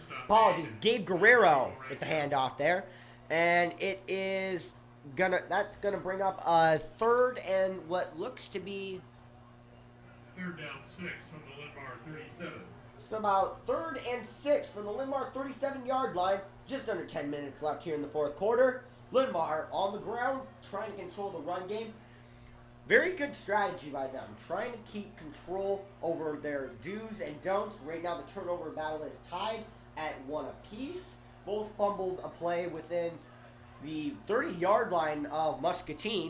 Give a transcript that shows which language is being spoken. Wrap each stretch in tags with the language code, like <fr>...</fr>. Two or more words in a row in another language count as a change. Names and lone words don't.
<en>Apologies, Gabe Guerrero with the handoff there. And it is that's gonna bring up a 3rd and what looks to be 3rd down 6 from the Linn-Mar 37. it's about 3rd and 6 from the Linn-Mar 37-yard line. Just under 10 minutes left here in the fourth quarter. Linn-Mar on the ground, trying to control the run game. Very good strategy by them, trying to keep control over their do's and don'ts. Right now the turnover battle is tied at 1 apiece. Both fumbled a play within the 30-yard line of Muscatine.</en>